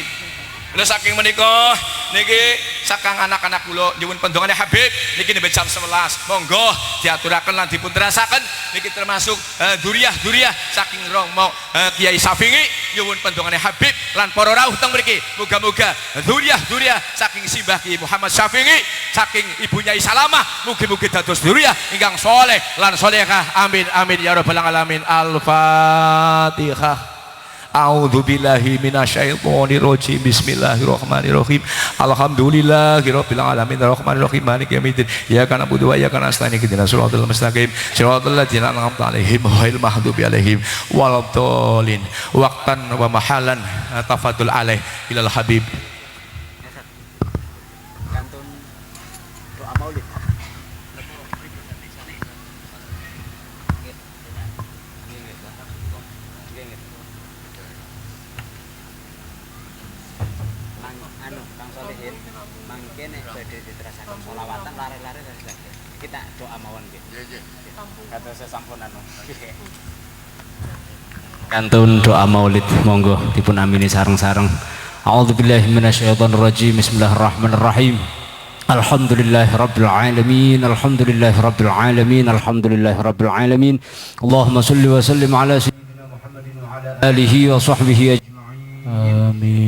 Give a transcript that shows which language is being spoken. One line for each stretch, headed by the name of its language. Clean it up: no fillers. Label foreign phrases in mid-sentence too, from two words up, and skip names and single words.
Javanese: Lha saking menika niki sakang anak-anak kula nyuwun pendongane Habib niki nembe jam 11 monggo diaturaken lan dipun terasaken niki termasuk duriah saking romo Kiai Safingi nyuwun pendongane Habib lan para rawuh teng mriki muga-muga duriah saking simbah Ki Muhammad Safingi saking Ibu Nyai Salamah mugi-mugi dados duriah ingkang saleh lan salehah
Arabic: آمين يا رب العالمين الفاتحة. أعوذ بالله من الشيطان الرجيم. بسم الله الرحمن الرحيم. الحمد لله رب العالمين الرحمن الرحيم مالك يوم الدين. إياك نعبد وإياك نستعين اهدنا الصراط المستقيم. صراط الذين أنعمت عليهم غير المغضوب عليهم ولا الضالين. وقتا ومحلا تفضل عليه إلى الحبيب.
Javanese: Kantun doa maulid. Kang Solihin mangke nek badhe diterasaken sholawatan lare-lare dari kita doa mawon nggih. Nggih. Kados sampun anu. Kantun doa maulid monggo dipun amini sareng-sareng.
Arabic: أعوذ بالله من الشيطان الرجيم. بسم الله الرحمن الرحيم. الحمد لله رب العالمين. الحمد لله رب العالمين. الحمد لله رب العالمين. اللهم صل وسلم على سيدنا محمد وعلى آله وصحبه أجمعين. Amin.